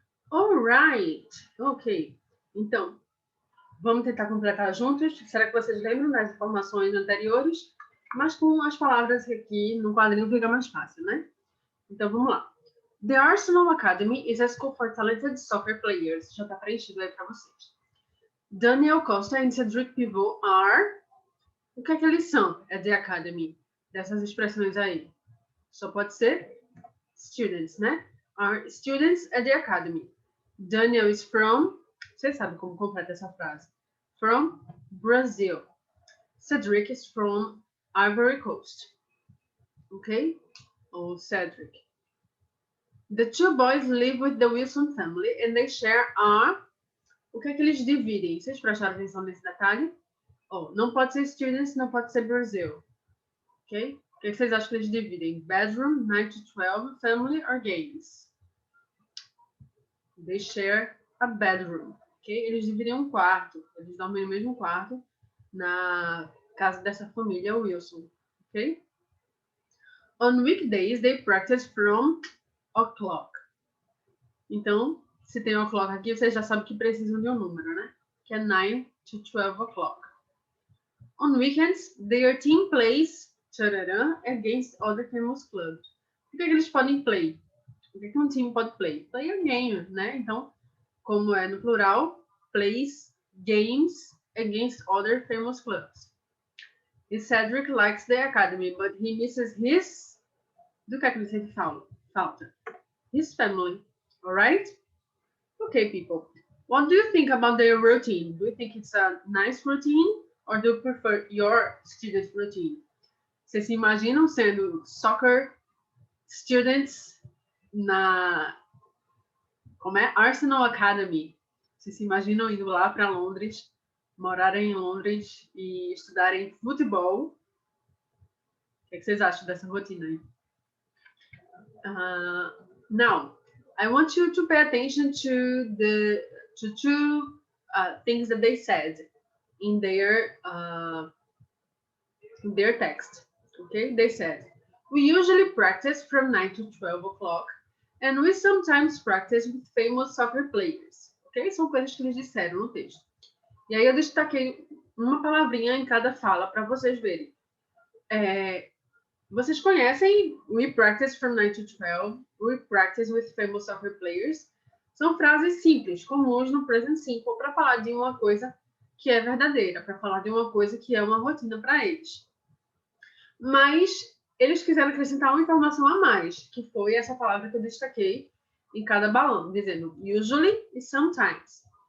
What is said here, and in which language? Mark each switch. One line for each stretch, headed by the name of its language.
Portuguese: Alright, ok. Então, vamos tentar completar juntos. Será que vocês lembram das informações anteriores? Mas com as palavras aqui no quadrinho fica mais fácil, né? Então, vamos lá.
English: The Arsenal Academy is a school for talented soccer players.
Portuguese: Já está preenchido aí para vocês.
English: Daniel Costa and Cedric Pivot are...
Portuguese: O que é que eles são? É
English: The Academy.
Portuguese: Dessas expressões aí. Só pode ser students, né?
English: Are students at the academy. Daniel is from...
Portuguese: Vocês sabem como completa essa frase.
English: From Brazil. Cedric is from Ivory Coast. Ok? Ou Cedric. The two boys live with the Wilson family and they share a...
Portuguese: O que é que eles dividem? Vocês prestaram atenção nesse detalhe? Oh, não pode ser students, não pode ser Brazil. Ok? O que vocês acham que eles dividem?
English: Bedroom, 9 to 12, family or games? They share a bedroom. Ok?
Portuguese: Eles dividem um quarto. Eles dormem no mesmo quarto na casa dessa família Wilson. Ok?
English: On weekdays, they practice from o'clock.
Portuguese: Então, se tem o'clock aqui, vocês já sabem que precisam de um número, né? Que é 9 to 12 o'clock.
English: On weekends, their team plays against other famous clubs.
Portuguese: O que é que eles podem play? O que é que um time pode play? Play a game, né? Então, como é no plural,
English: plays games against other famous clubs. E Cedric likes the academy, but he misses his...
Portuguese: Do que é que ele sente falta?
English: His family. Alright? Okay, people. What do you think about their routine? Do you think it's a nice routine? Or do you prefer your student routine?
Portuguese: Vocês se imaginam sendo
English: soccer students
Portuguese: na... Como é? Arsenal Academy. Vocês se imaginam indo lá para Londres, morarem em Londres e estudarem futebol? O que é que vocês acham dessa rotina aí?
English: Now, I want you to pay attention to the two things that they said in their text. Okay, they said, we usually practice from 9 to 12 o'clock and we sometimes practice with famous soccer players. Ok?
Portuguese: São coisas que eles disseram no texto. E aí eu destaquei uma palavrinha em cada fala para vocês verem. Vocês conhecem
English: we practice from 9 to 12, we practice with famous soccer players?
Portuguese: São frases simples, comuns no present simple, para falar de uma coisa que é verdadeira, para falar de uma coisa que é uma rotina para eles. Mas eles quiseram acrescentar uma informação a mais, que foi essa palavra que eu destaquei em cada balão, dizendo usually e sometimes.